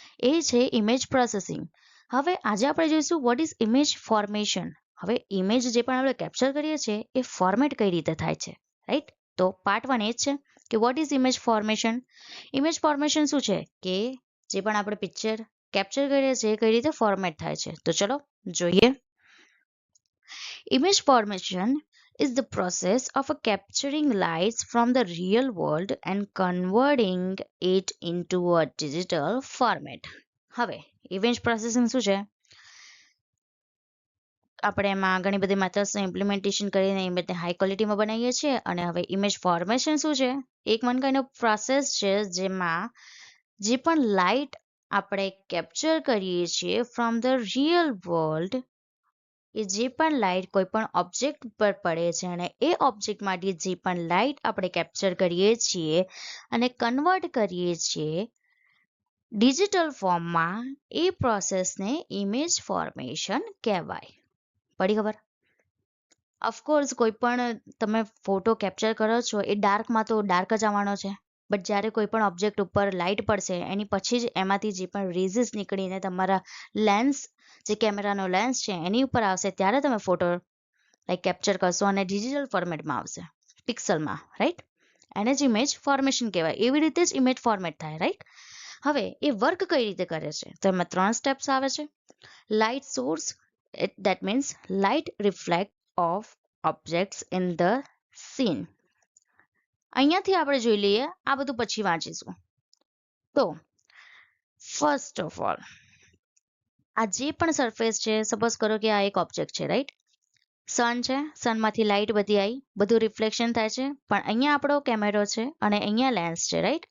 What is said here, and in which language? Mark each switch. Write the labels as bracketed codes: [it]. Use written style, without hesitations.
[gu] એ છે image processing. હવે આજે આપણે જોઈશું [en] What is image formation. [gu] હવે ઇમેજ જે પણ આપણે કેપ્ચર કરીએ છીએ એ ફોર્મેટ કઈ રીતે થાય છે, રાઈટ? તો પાર્ટ 1 એ જ છે કે [en] What is image formation. [gu] Image formation શું છે કે જે પણ આપણે પિક્ચર કેપ્ચર કરીએ છીએ કઈ રીતે ફોર્મેટ થાય છે. તો ચલો જોઈએ. [en] Image formation is the process of capturing lights from the real world and converting it into a digital format. [gu] હવે ઇમેજ પ્રોસેસિંગ શું છે? આપણે એમાં ઘણી બધી મેથડ્સનું ઇમ્પ્લિમેન્ટેશન કરીને ઇમેજને હાઈ ક્વોલિટીમાં બનાવીએ છીએ. અને હવે ઇમેજ ફોર્મેશન શું છે? એક વન કાઇન્ડ ઓફ પ્રોસેસ છે જેમાં જે પણ લાઇટ આપણે કેપ્ચર કરીએ છીએ [en] from the real world, [gu] એ જે પણ લાઇટ કોઈ પણ ઓબ્જેક્ટ પર પડે છે અને એ ઓબ્જેક્ટમાંથી જે પણ લાઇટ આપણે કેપ્ચર કરીએ છીએ અને કન્વર્ટ કરીએ છીએ ડિજિટલ ફોર્મમાં, એ પ્રોસેસને ઇમેજ ફોર્મેશન કહેવાય. પડી ખબર? ઓફકોર્સ કોઈ પણ તમે ફોટો કેપ્ચર કરો છો એ ડાર્કમાં તો ડાર્ક જ આવવાનો છે, બટ જ્યારે કોઈ પણ ઓબ્જેક્ટ ઉપર લાઇટ પડશે એની પછી જ એમાંથી જે પણ રેઝિસ નીકળીને તમારા લેન્સ, જે કેમેરાનો લેન્સ છે એની ઉપર આવશે ત્યારે તમે ફોટો લાઈક કેપ્ચર કરશો અને ડિજિટલ ફોર્મેટમાં આવશે, પિક્સલમાં, રાઈટ? એને જ ઇમેજ ફોર્મેશન કહેવાય. એવી રીતે જ ઇમેજ ફોર્મેટ થાય, રાઈટ? હવે એ વર્ક કઈ રીતે કરે છે તો એમાં 3 સ્ટેપ્સ આવે છે. [en] Light source, that means light reflect of objects in the scene. [gu] અહીંયાથી આપણે જોઈ લઈએ, આ બધું પછી વાંચીશું. તો [en] first of all [gu] આ જે પણ સરફેસ છે, સપોઝ કરો કે આ એક ઓબ્જેક્ટ છે, રાઈટ? સન છે, સનમાંથી લાઇટ બધી આવી, બધું રિફ્લેક્શન થાય છે, પણ અહીંયા આપણો કેમેરો છે અને અહીંયા લેન્સ છે, રાઈટ?